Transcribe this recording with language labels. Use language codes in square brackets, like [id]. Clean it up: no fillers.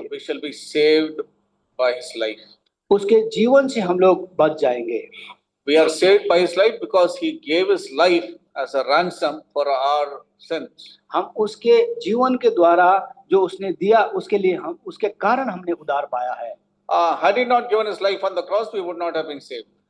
[en] We shall be saved by his life. [hi] उसके जीवन से हम लोग बच जाएंगे। [en] We are saved by his life because he gave his life as a ransom for our sins. [hi] हम उसके जीवन के द्वारा जो उसने दिया उसके लिए हम उसके कारण हमने उद्धार पाया है। [en] Had he not given his life on the cross, we would not have been saved.